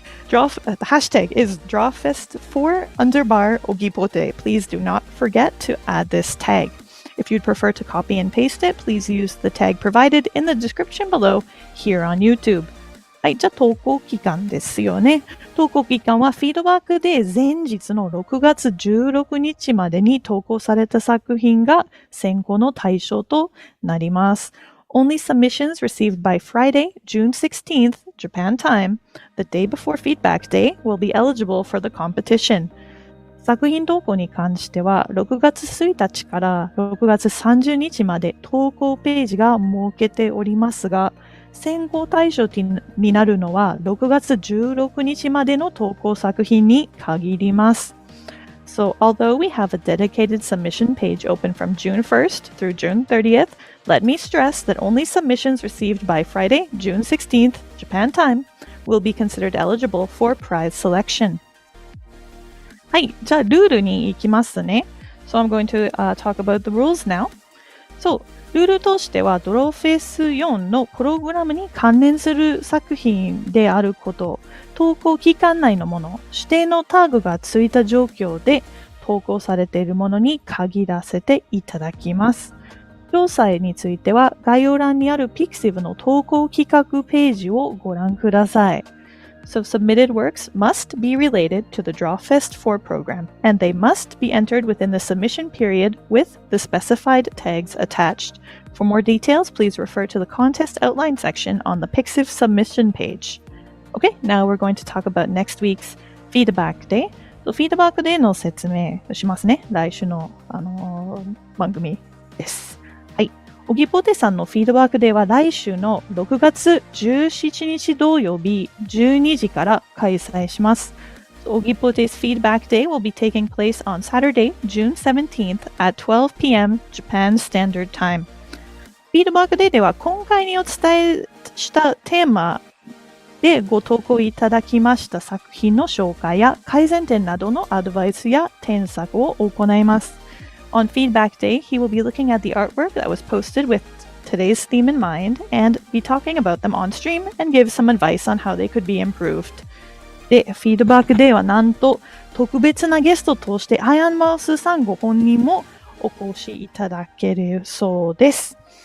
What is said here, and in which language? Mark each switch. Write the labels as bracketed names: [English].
[English] The hashtag is Drawfest4 Ogipote. Please do not forget to add this tag. If you'd prefer to copy and paste it, please use the tag provided in the description below here on YouTube. [Japanese] はい、じゃあ投稿期間ですよね。投稿期間はフィードバックで前日の6月16日までに投稿された作品が選考の対象となります。 [English] Only submissions received by Friday, June 16th, Japan time, the day before feedback day, will be eligible for the competition. [Japanese] 作品投稿に関しては6月1日から6月30日まで投稿ページが設けておりますが、選考対象になるのは6月16日までの投稿作品に限ります。 [English] So, although we have a dedicated submission page open from June 1st through June 30th, let me stress that only submissions received by Friday, June 16th, Japan time, will be considered eligible for prize selection. [Japanese] はい、じゃあルールに行きますね。 [English] So I'm going to talk about the rules now. [Japanese] So, ルールとしてはドローフェス4のプログラムに関連する作品であること、投稿期間内のもの、指定のタグがついた状況で投稿されているものに限らせていただきます。詳細については概要欄にある Pixiv の投稿企画ページをご覧ください。 [English] So submitted works must be related to the Drawfest4 program, and they must be entered within the submission period with the specified tags attached. For more details, please refer to the contest outline section on the Pixiv submission page. Okay, now we're going to talk about next week's feedback day. [Japanese] So feedback day の説明をしますね。来週の、番組です。はい。オギポテさんのフィードバックデーは来週の6月17日土曜日12時から開催します。 [English] Ogipote's feedback day will be taking place on Saturday, June 17th at 12 p.m. Japan Standard Time. [Japanese] フィードバックデーでは今回にお伝えしたテーマでご投稿いただきました作品の紹介や改善点などのアドバイスや添削を行います。 [English] On feedback day, he will be looking at the artwork that was posted with today's theme in mind and be talking about them on stream and give some advice on how they could be improved. [Japanese] で、フィードバックデーはなんと特別なゲストとしてアイアンマウスさんご本人もお越しいただけるそうです。